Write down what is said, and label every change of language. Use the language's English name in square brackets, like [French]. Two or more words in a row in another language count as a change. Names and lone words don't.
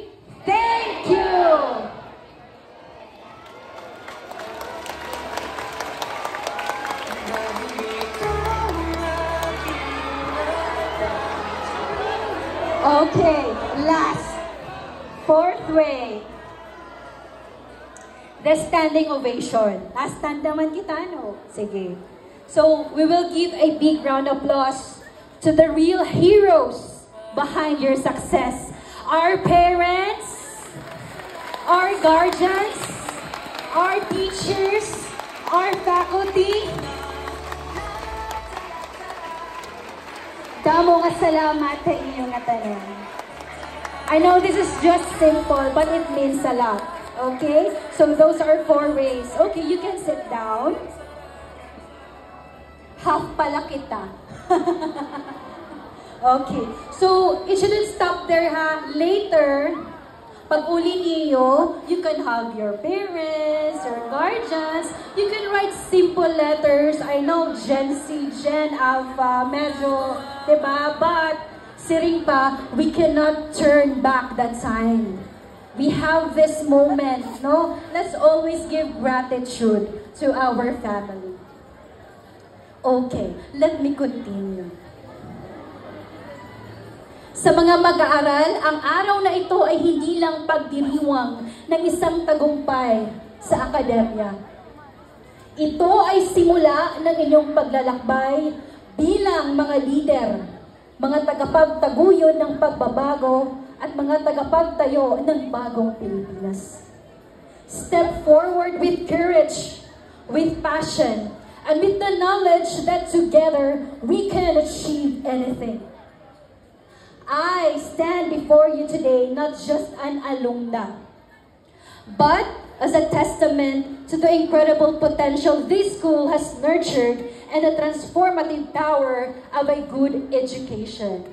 [English] Thank you. Okay, last. 4th way. The standing ovation. [Waray] Stand naman kita, no? Sige. [English] So, we will give a big round of applause to the real heroes behind your success. Our parents, our guardians, our teachers, our faculty. [Waray] Damo nga salamat sa inyong tanan. [English] I know this is just simple, but it means a lot. Okay? So those are 4 ways. Okay, you can sit down. [Waray] Half pala kita. [English] Okay. So, it shouldn't stop there, ha? [Waray] Later, pag uli niyo, [English] you can hug your parents, your guardians. You can write simple letters. I know Gen Z, Gen Alpha, [Filipino] medyo, diba? [Waray] But, siring pa, [English] we cannot turn back that time. We have this moment, no? Let's always give gratitude to our family. Okay, let me continue. [Filipino] Sa mga mag-aaral, ang araw na ito ay hindi lang pagdiriwang ng isang tagumpay sa akademya. Ito ay simula ng inyong paglalakbay bilang mga leader, mga tagapagtaguyod ng pagbabago at mga tagapagtayo ng bagong Pilipinas. [English] Step forward with courage, with passion, and with the knowledge that together we can achieve anything. I stand before you today not just an alumna, but as a testament to the incredible potential this school has nurtured and the transformative power of a good education.